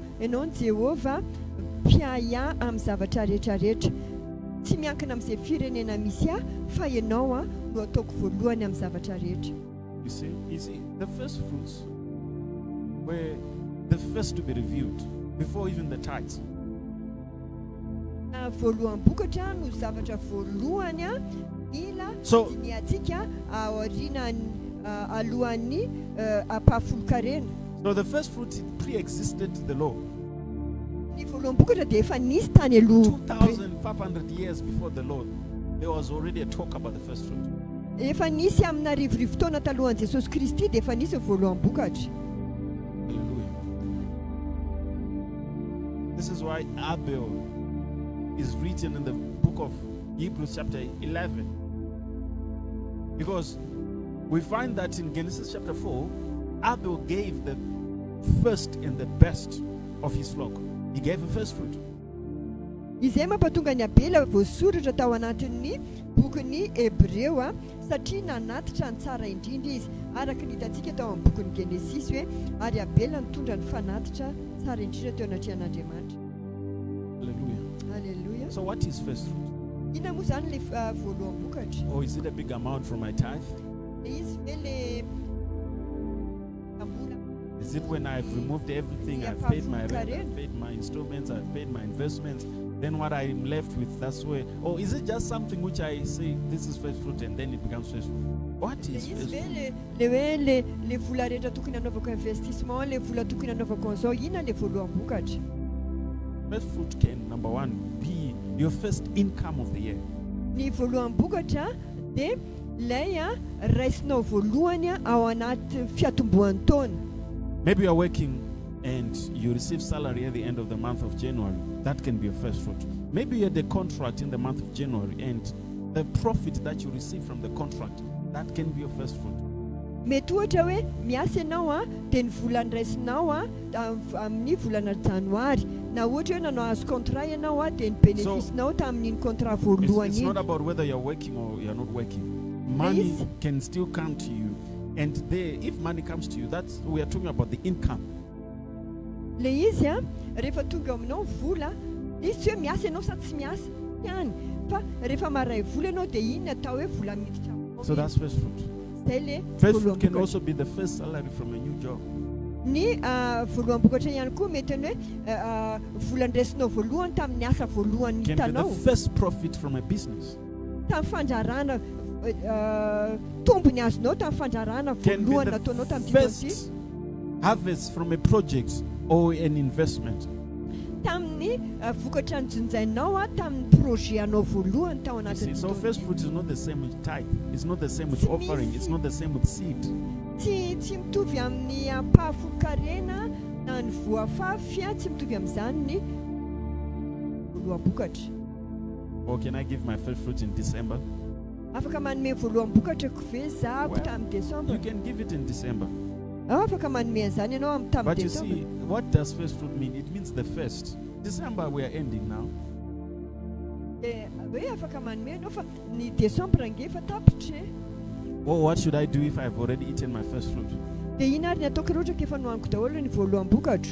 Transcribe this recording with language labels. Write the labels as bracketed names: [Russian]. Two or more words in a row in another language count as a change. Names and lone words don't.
[Malagasy] Ianao ny Jehova mpiaya amin'ny zavatra rehetrarehetra. Tsy miankina amin'izay firenena misy aho fa ianao no ataoko voalohany amin'ny zavatra rehetra. [English] You see, the first fruits were the first to be revealed before even the tithes. [Malagasy] Voaloham-bokatra no zavatra voalohany ila diniatsika aoriana alohan'ny ampahafolon-karena. [English] So the first fruit pre-existed the law. [Malagasy] Ny voaloham-bokatra dia efa nisy tany aloha. [English] 2,500 years before the law, there was already a talk about the first fruit. [Malagasy] Efa nisy amina rivorivo taona talohan'i Jesosy Kristy dia efa nisy voaloham-bokatra. [English] Hallelujah. This is why Abel is written in the book of Hebrews chapter 11. Because we find that in Genesis chapter 4, Abel gave the first and the best of his flock. He gave the first fruit. [Malagasy] Izay mampatonga ny Abela voasoratra tao anatin'ny bokin'ny Hebreo satria nanatitra ny tsara indrindra izy. Araka ny hitantsika tao amin'ny bokin'ny Genesis hoe ary Abela nitondra ny fanatitra tsara indrindra teo anaty an'Andriamanitra. [English] Hallelujah. Hallelujah. So what is first fruit? [Malagasy] Ina moa zany le voaloham-bokatra? [English] Or is it a big amount from my tithe? [Malagasy] Izy ve le ambola? [English] Is it when I've removed everything, I've paid my rent, I've paid my installments, I've paid my investments, then what I'm left with, that's where? Or is it just something which I say, this is first fruit, and then it becomes first fruit? What is first fruit? [Malagasy] Le vola rehetra tokony anaovako investissement, le vola tokony anaovako an'izao, ina le voaloham-bokatra? [English] First fruit can, number one, be your first income of the year. [Malagasy] Ny voaloham-bokatra dia ilay raisinao voalohany ao anaty fiatombohan'ny taona. [English] Maybe you're working and you receive salary at the end of the month of January. That can be a first fruit. Maybe you had a contract in the month of January and the profit that you receive from the contract, that can be your first fruit. [Malagasy] Mety ohatra hoe miasa ianao dia ny volany raisinao amin'ny volana janoary. Na ohatra hoe nanao azo contrat ianao dia ny bénéficenao tamin'iny contrat voalohany. [English] It's not about whether you're working or you're not working. Money can still come to you. And if money comes to you, we are talking about the income. [Malagasy] Le izy rehefa tonga aminao vola, izy hoe miasa ianao sa tsy miasa ihany. Fa rehefa maray vola ianao dia iny atao hoe vola miditra. [English] So that's first fruit. First fruit can also be the first salary from a new job. [Malagasy] Ny voaloham-bokatra ihany koa mety hoe vola ndraisinao voalohany tamin'ny asa voalohany hitanao. [English] Can be the first profit from a business. [Malagasy] Tamin'ny fandrarana tombony azonao tamin'ny fandrarana voalohany nataonao tamin'ny [English] first harvest from a project or an investment. [Malagasy] Tamin'ny vokatra nyjonjainao tamin'ny projet anao voalohany tao anatin'ny. [English] So first fruit is not the same with tithe. It's not the same with offering. It's not the same with seed. [Malagasy] Tsy mitovy amin'ny ampahafolon-karena na ny voafafy, tsy mitovy amin'izany ny voaloham-bokatra. [English] Or can I give my first fruit in December? [Malagasy] Afaka manome voaloham-bokatra ve za tamin'ny December? [English] You can give it in December. [Malagasy] Afaka manome an'izany ianao tamin'ny December. [English] But you see, what does first fruit mean? It means the first. December we are ending now. [Malagasy] Hoe afaka manome ianao fa ny December angefa tapitra. [English] Oh, what should I do if I've already eaten my first fruit? [Malagasy] Dia ina ary ny ataoko rehetra efa nohaniko daholo ny voaloham-bokatra.